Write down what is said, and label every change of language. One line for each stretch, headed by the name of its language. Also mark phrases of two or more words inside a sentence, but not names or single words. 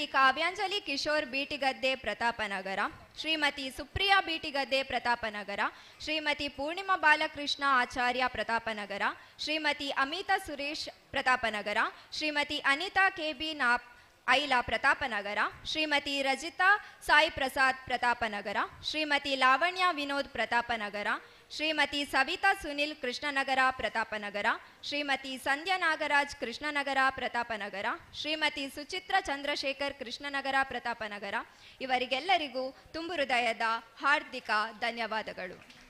Kannada: ಕಾವ್ಯಾಂಜಲಿ ಕಿಶೋರ್ ಬೀಟಿಗದ್ದೆ ಪ್ರತಾಪನಗರ, ಶ್ರೀಮತಿ ಸುಪ್ರಿಯಾ ಬೀಟಿಗದ್ದೆ ಪ್ರತಾಪನಗರ, ಶ್ರೀಮತಿ ಪೂರ್ಣಿಮಾ ಬಾಲಕೃಷ್ಣ ಆಚಾರ್ಯ ಪ್ರತಾಪನಗರ, ಶ್ರೀಮತಿ ಅಮಿತಾ ಸುರೇಶ್ ಪ್ರತಾಪನಗರ, ಶ್ರೀಮತಿ ಅನಿತಾ ಕೆಬಿ ಐಲಾ ಪ್ರತಾಪನಗರ, ಶ್ರೀಮತಿ ರಜಿತಾ ಸಾಯಿ ಪ್ರಸಾದ್ ಪ್ರತಾಪನಗರ, ಶ್ರೀಮತಿ ಲಾವಣ್ಯ ವಿನೋದ್ ಪ್ರತಾಪನಗರ, ಶ್ರೀಮತಿ ಸವಿತಾ ಸುನಿಲ್ ಕೃಷ್ಣನಗರ ಪ್ರತಾಪನಗರ, ಶ್ರೀಮತಿ ಸಂಧ್ಯಾ ನಾಗರಾಜ್ ಕೃಷ್ಣನಗರ ಪ್ರತಾಪನಗರ, ಶ್ರೀಮತಿ ಸುಚಿತ್ರ ಚಂದ್ರಶೇಖರ್ ಕೃಷ್ಣನಗರ ಪ್ರತಾಪನಗರ ಇವರಿಗೆಲ್ಲರಿಗೂ ತುಂಬು ಹೃದಯದ ಹಾರ್ದಿಕ ಧನ್ಯವಾದಗಳು.